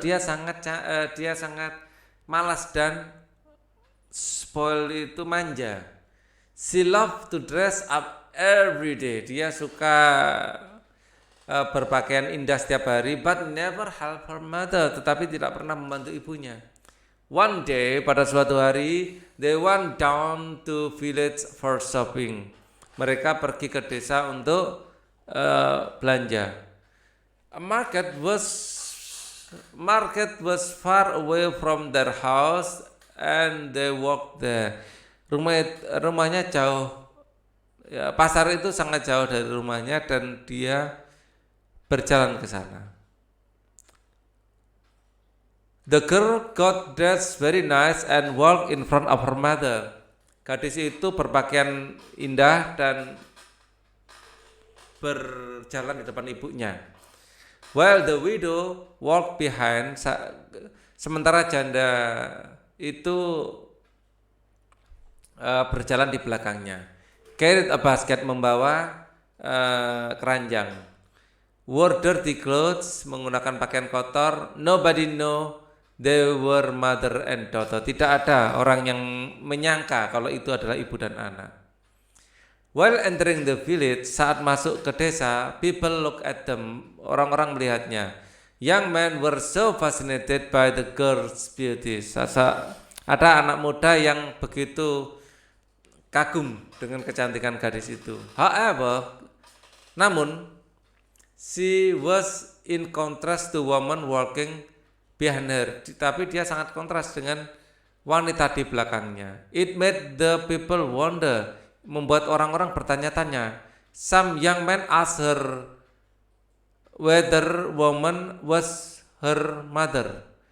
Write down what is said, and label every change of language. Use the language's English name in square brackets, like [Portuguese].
[Indonesian] Dia sangat malas dan spoil itu manja. [English] She loved to dress up every day. [Indonesian] Dia suka berpakaian indah setiap hari, [English] but never help her mother. [Indonesian] Tetapi tidak pernah membantu ibunya. [English] One day, [Indonesian] pada suatu hari, [English] they went down to village for shopping. [Indonesian] Mereka pergi ke desa untuk belanja. [English] A market was far away from their house and they walked there. [Indonesian] Rumahnya jauh, ya, pasar itu sangat jauh dari rumahnya dan dia berjalan ke sana. [English] The girl got dressed very nice and walked in front of her mother. [Indonesian] Gadis itu berpakaian indah dan berjalan di depan ibunya. [English] While the widow walked behind, [Indonesian] sementara janda itu berjalan di belakangnya. [English] Carried a basket, [Indonesian] membawa keranjang. [English] Wore dirty clothes, [Indonesian] menggunakan pakaian kotor. [English] Nobody know they were mother and daughter. [Indonesian] Tidak ada orang yang menyangka kalau itu adalah ibu dan anak. [English] While entering the village, [Indonesian] saat masuk ke desa, [English] people look at them. [Indonesian] Orang-orang melihatnya. [English] Young men were so fascinated by the girl's beauty. [Indonesian] Ada anak muda yang begitu kagum dengan kecantikan gadis itu. [English] However, [Indonesian] namun, [English] she was in contrast to woman walking behind her. [Indonesian] Tapi dia sangat kontras dengan wanita di belakangnya. [English] It made the people wonder. [Indonesian] Membuat orang-orang bertanya-tanya. [English] Some young men asked her whether woman was her mother.